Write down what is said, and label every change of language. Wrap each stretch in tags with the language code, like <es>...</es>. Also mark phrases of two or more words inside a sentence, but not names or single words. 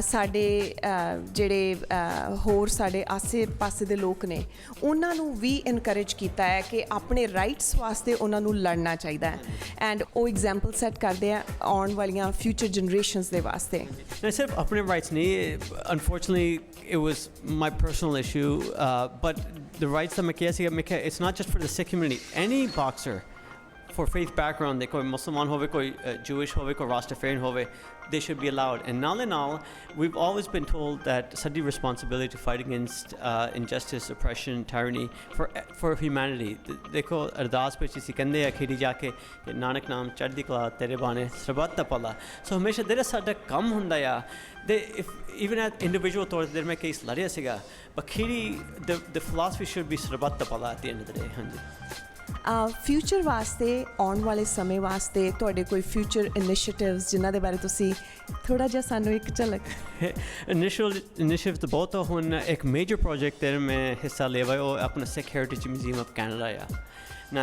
<pa>ਸਾਡੇ ਜਿਹੜੇ ਹੋਰ ਸਾਡੇ ਆਸੇ ਪਾਸੇ ਦੇ ਲੋਕ ਨੇ ਉਹਨਾਂ ਨੂੰ ਵੀ ਇਨਕਰੇਜ ਕੀਤਾ ਹੈ ਕਿ ਆਪਣੇ ਰਾਈਟਸ ਵਾਸਤੇ ਉਹਨਾਂ ਨੂੰ ਲੜਨਾ ਚਾਹੀਦਾ ਹੈ। ਐਂਡ ਉਹ</pa> <en>example set</en> <pa>ਕਰਦੇ ਆ ਆਉਣ ਵਾਲੀਆਂ</pa> <en>future generations</en> <pa>ਦੇ ਵਾਸਤੇ। ਨਾ ਸਿਰਫ ਆਪਣੇ ਰਾਈਟਸ ਨਹੀਂ,</pa> <en>unfortunately it was my personal issue, but the rights that</en> <pa>ਮੈਂ ਕਿਹਾ ਸੀਗਾ, ਮੈਂ ਕਿਹਾ</pa> <en>it's not just for the Sikh community, any boxer for faith background,</en> <pa>ਕੋਈ ਮੁਸਲਮਾਨ ਹੋਵੇ, ਕੋਈ Jewish ਹੋਵੇ, ਕੋਈ Rastafarian ਹੋਵੇ,</pa> <en>they should be allowed। And ਨਾਲ we've always been told that ਸਾਡੀ responsibility to fight against injustice, oppression, tyranny for humanity।</en> <pa>ਦੇਖੋ ਅਰਦਾਸ ਵਿੱਚ ਅਸੀਂ ਕਹਿੰਦੇ ਆ ਅਖੀਰੀ ਜਾ ਕੇ ਕਿ ਨਾਨਕ ਨਾਮ ਚੜ੍ਹਦੀ ਕਲਾ ਤੇਰੇ ਬਾਣੇ ਸਰਬੱਤ ਦਾ ਭਲਾ। ਸੋ ਹਮੇਸ਼ਾ ਜਿਹੜਾ ਸਾਡਾ ਕੰਮ ਹੁੰਦਾ ਆ ਦੇ</pa> <en>even at individual</en> <pa>ਤੌਰ 'ਤੇ ਮੈਂ ਕੇਸ ਲੜਿਆ ਸੀਗਾ, ਅਖੀਰੀ</pa> <en>the philosophy should be</en> <pa>ਸਰਬੱਤ ਦਾ ਭਲਾ</pa> <en>at the end of the day।</en> <pa>ਹਾਂਜੀ। ਫਿਊਚਰ ਵਾਸਤੇ, ਆਉਣ ਵਾਲੇ ਸਮੇਂ ਵਾਸਤੇ ਤੁਹਾਡੇ ਕੋਈ</pa> <en>future initiatives</en> <pa>ਜਿਨ੍ਹਾਂ ਦੇ ਬਾਰੇ ਤੁਸੀਂ ਥੋੜ੍ਹਾ ਜਿਹਾ ਸਾਨੂੰ ਇੱਕ ਝਲਕ? ਇਨੀਸ਼ੀਏਟਿਵ ਤਾਂ ਬਹੁਤ ਆ। ਹੁਣ ਇੱਕ</pa> <en>major project</en> <pa>'ਤੇ ਮੈਂ ਹਿੱਸਾ ਲਿਆ ਵਾ, ਉਹ ਆਪਣਾ ਸਿੱਖ ਹੈਰੀਟੇਜ ਮਿਊਜ਼ੀਅਮ ਆਫ ਕੈਨੇਡਾ ਆ ਨਾ।</pa>